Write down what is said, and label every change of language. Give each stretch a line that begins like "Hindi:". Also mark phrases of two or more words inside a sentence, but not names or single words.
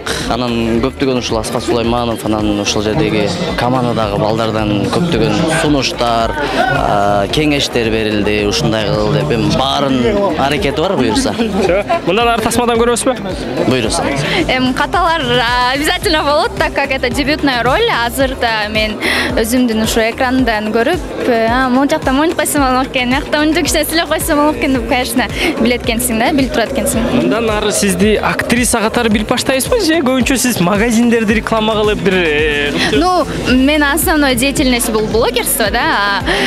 Kyrgyz: Анан көптөгөн ушул Аскар Сулайманов, анан ошол жердеги командадагы балдардан көптөгөн сунуштар, кеңештер берилди. Ушундай кыл деп эми баарын аракети бар буюрса. Мындан ары тасмадан көрөбүзбү? Буюрса. Каталар обязательно болот,
Russian: так как это дебютная роль.
Kyrgyz: Азырда мен өзүмдүн ушу экрандан көрүп, могу жакта монтип койсом болот экен, мыякта монтип кичине сүйлөп койсом болот экен деп, конечно, билет экенсиң да, билип турат экенсиң. Мындан ары сизди актриса катары билип баштайсызбы же көбүнчө сиз магазиндерди реклама кылып бир? Ну, мен
Russian: основной деятельность
Kyrgyz: бул блогерство, да.